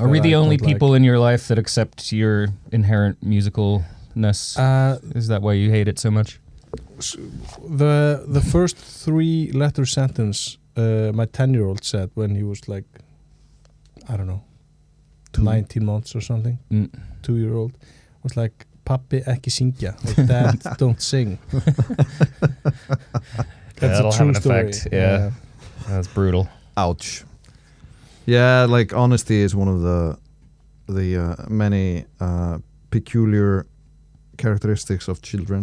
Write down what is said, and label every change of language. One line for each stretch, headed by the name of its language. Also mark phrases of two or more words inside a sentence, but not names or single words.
English: Are we the only people in your life that accept your inherent musicalness? Is that why you hate it so much? The first 3-letter sentence my 10-year-old said when he was like, I don't know, 19 months or something, 2-year-old, was like,
Icelandic: Pappi ekki syngja,
English: or Dad don't sing. That's a true story. Yeah, that's brutal. Ouch. Yeah, like honesty is one of the many peculiar characteristics of children.